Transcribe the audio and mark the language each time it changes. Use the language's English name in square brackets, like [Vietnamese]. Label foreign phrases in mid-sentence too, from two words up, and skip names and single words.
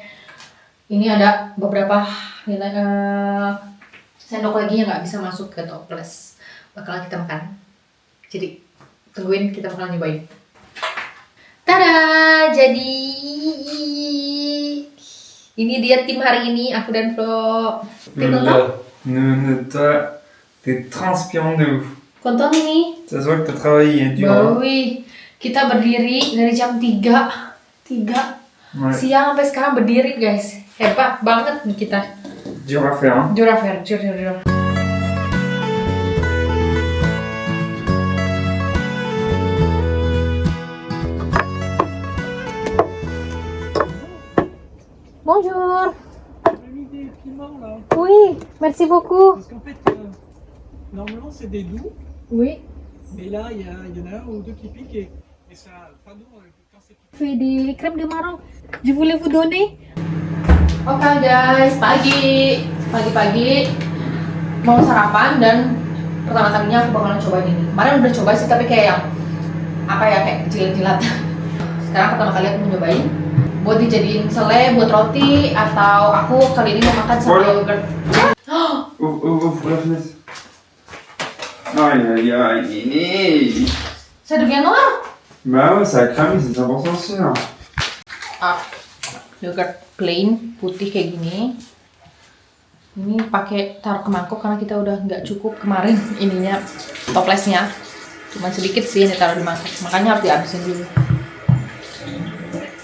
[Indonesian] Ini ada beberapa sendok lagi yang nggak bisa masuk ke toples, bakalan kita makan. Jadi tungguin, kita bakal nyobain. Tada, jadi ini dia tim hari ini, aku dan Flo. [French] T'es content? T'es transpirant de ouf. [Indonesian] Content ini? [French] Ça se voit que t'as travaillé dur. Bah oui, [Indonesian] kita berdiri dari jam 3 siang sampai sekarang berdiri guys. Hebat banget nih kita. [French] Dur à faire, hein. Dur à faire, dur. Bonjour. J'ai mis des piments là. Oui, merci beaucoup. Parce qu'en fait, normalement c'est des doux, Oui, mais là il y en a un ou deux qui piquent et ça pas doux quand c'est piqué. fais des crèmes de marron. Je voulais vous donner. [Indonesian] Oke guys, pagi-pagi mau sarapan dan pertama kalinya aku bakalan cobain ini. Kemarin udah coba sih tapi kayak yang apa ya, kayak jilat-jilat. Sekarang pertama kali aku mau nyobain. Buat dijadiin selai, buat roti, atau aku kali ini mau makan sama yogurt. [French] Ouvre la fenêtre. Aïe, ini. Ça devient noir. Bah ouais, ça a cramé, c'est 100% sûr. [Indonesian] Yogurt plain, putih kayak gini. Ini pakai taruh ke mangkok karena kita udah nggak cukup kemarin ininya, toplesnya. Cuma sedikit sih ini taruh di mangkok, makanya harus dihabisin dulu.